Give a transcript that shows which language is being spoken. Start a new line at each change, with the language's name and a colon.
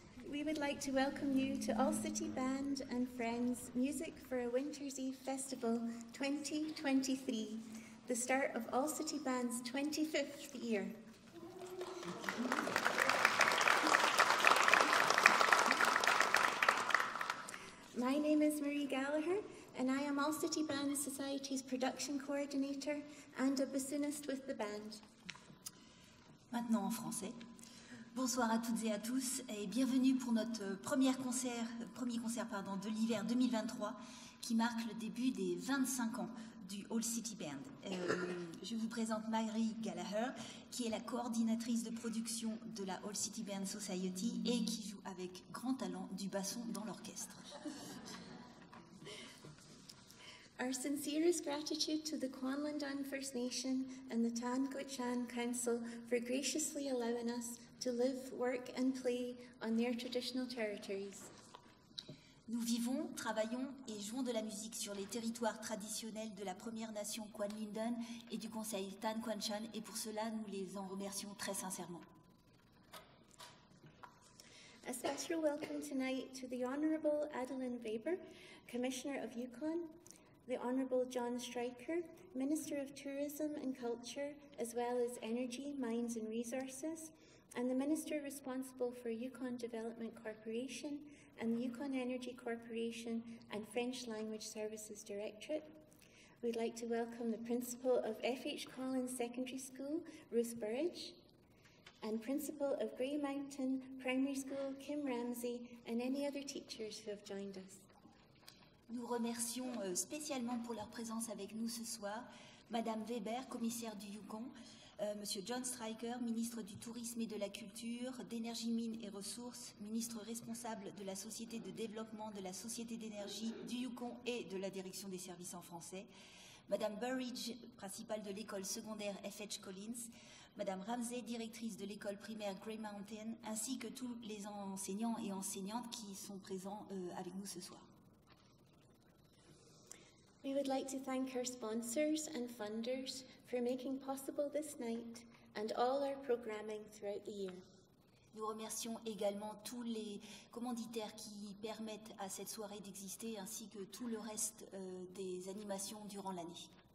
English: We would like to welcome you to All City Band and Friends Music for a Winter's Eve Festival 2023, the start of All City Band's 25th year. My name is Marie Gallagher, and I am All City Band Society's production coordinator and a bassoonist with the band.
French: Maintenant en français. Bonsoir à toutes et à tous et bienvenue pour notre premier concert de l'hiver 2023 qui marque le début des 25 ans du All City Band. Je vous présente Marie Gallagher qui est la coordinatrice de production de la All City Band Society et qui joue avec grand talent du basson dans l'orchestre.
English: Our sincerest gratitude to the Kwanlundan First Nation and the Tan Gutchan Council for graciously allowing us to live, work and play on their traditional territories.
French: Nous vivons, travaillons et jouons de la musique sur les territoires traditionnels de la Première Nation Kwanlundan et du Conseil Tan Gutchan et pour cela nous les en remercions très sincèrement.
English: A special welcome tonight to the Honourable Adeline Weber, Commissioner of Yukon, the Honourable John Stryker, Minister of Tourism and Culture, as well as Energy, Mines and Resources, and the Minister responsible for Yukon Development Corporation and the Yukon Energy Corporation and French Language Services Directorate. We'd like to welcome the Principal of F.H. Collins Secondary School, Ruth Burridge, and Principal of Grey Mountain Primary School, Kim Ramsey, and any other teachers who have joined us.
French: Nous remercions spécialement pour leur présence avec nous ce soir Madame Weber, commissaire du Yukon, Monsieur John Stryker, ministre du Tourisme et de la Culture, d'Énergie, Mines et Ressources, ministre responsable de la Société de développement de la Société d'énergie du Yukon et de la Direction des services en français, Madame Burridge, principale de l'école secondaire F.H. Collins, Madame Ramsey, directrice de l'école primaire Grey Mountain, ainsi que tous les enseignants et enseignantes qui sont présents avec nous ce soir.
English: We would like to thank our sponsors and funders for making possible this night and all our programming throughout the year.
French: Nous remercions également tous les commanditaires qui permettent à cette soirée d'exister ainsi que tout le reste des animations durant l'année.